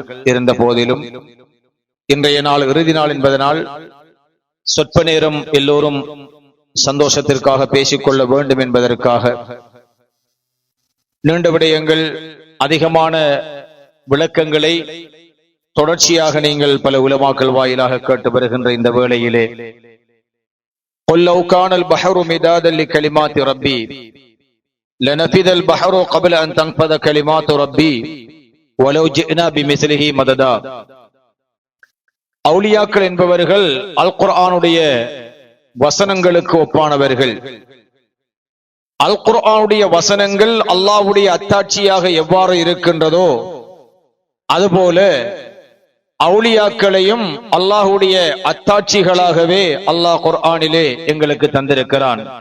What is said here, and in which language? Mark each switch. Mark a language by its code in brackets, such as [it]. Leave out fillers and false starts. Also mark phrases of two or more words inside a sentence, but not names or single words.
[ta] இருந்த போதிலும் இன்றைய நாள் இறுதி நாள் என்பதனால் சொற்ப நேரம் எல்லோரும் சந்தோஷத்திற்காக பேசிக்கொள்ள வேண்டும் என்பதற்காக நீண்ட விடயங்கள், அதிகமான விளக்கங்களை தொடர்ச்சியாக நீங்கள் பல உலமாக்கள் வாயிலாக கேட்டு வருகின்ற இந்த வேளையிலே [ar] قُلْ لَوْ كَانَ الْبَحْرُ مِدَادًا لِكَلِمَاتِ رَبِّي لَنَفِدَ الْبَحْرُ قَبْلَ أَنْ تَنْفَذَ كَلِمَاتُ رَبِّي وَلَوْ جِئْنَا بِمِثْلِهِ مَدَدًا. [ta] அவுலியாக்கள் என்பவர்கள் அல் குர்ஆனுடைய வசனங்களுக்கு ஒப்பானவர்கள். அல் குர்ஆனுடைய வசனங்கள் அல்லாஹ்வுடைய அத்தாட்சியாக எவ்வாறு இருக்கின்றதோ அதுபோல அவுலியாக்களையும் அல்லாஹ்வுடைய அத்தாட்சிகளாகவே அல்லாஹ் குர்ஆனிலே எங்களுக்கு தந்திருக்கிறான்.